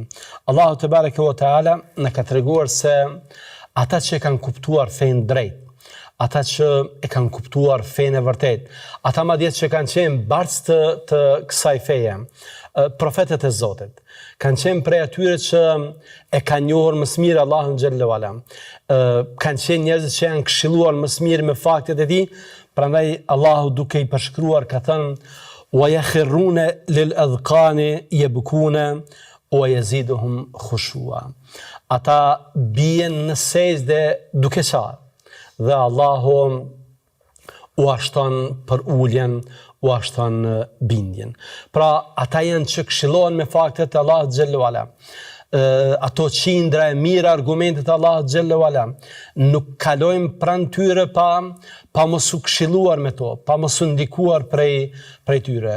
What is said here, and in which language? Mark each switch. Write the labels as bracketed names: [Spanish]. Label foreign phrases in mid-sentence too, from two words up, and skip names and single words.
[Albanian] Allahu [Arabic] تبارك وتعالى [Albanian] na ka treguar se ata që kanë kuptuar fenë drejt, ata që e kanë kuptuar fenë e vërtet, ata madje që kanë qenë bartës të kësaj feje, profetët e Zotit, kanë qenë prej atyre që e kanë njohur më së miri Allahun [Arabic] جل وعلا, [Albanian] kanë qenë njerëz që janë këshilluar më së miri me faktet e tij. Prandaj Allahu duke i përshkruar ka thënë: [Arabic] "ويخرون للأذقان يبكون ويزيدهم خشوعا." [Albanian] Ata bien në sejdë duke qarë dhe Allahu u ashton për uljen, u ashton bindjen. Pra, ata janë që këshillohen me faktet e Allahut [Arabic] جل وعلا. [Albanian] Ato qindra e mira argumentet e Allahut [Arabic] جل وعلا [Albanian] nuk kalojnë pranë tyre pa mos u këshilluar me to, pa mos u ndikuar prej tyre.